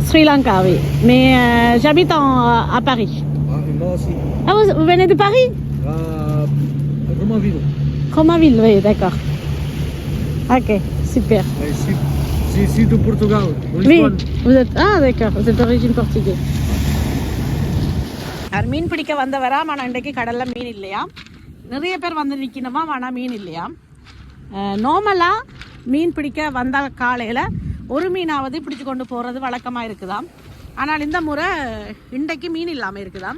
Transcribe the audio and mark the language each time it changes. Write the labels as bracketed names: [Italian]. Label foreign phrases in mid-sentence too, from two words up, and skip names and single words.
[French] Sri Lanka, oui. Mais j'habite à Paris. Ah, et moi aussi. Ah, vous venez de Paris? À Romainville. Romainville, oui, d'accord. Ok, super. C'est ici du Portugal. Oui, vous êtes... Ah, d'accord, vous êtes d'origine portugaise. [Tamil] மீன் பிடிக்க வந்தவரா ஆனால் இன்றைக்கு கடலில் மீன் இல்லையா? நிறைய பேர் வந்து நிற்கணுமா ஆனால் மீன் இல்லையா? நார்மலாக மீன் பிடிக்க வந்த காலையில் ஒரு மீனாவது பிடிச்சு கொண்டு போகிறது வழக்கமாக இருக்குதாம். ஆனால் இந்த முறை இன்றைக்கு மீன் இல்லாமல் இருக்குதாம்.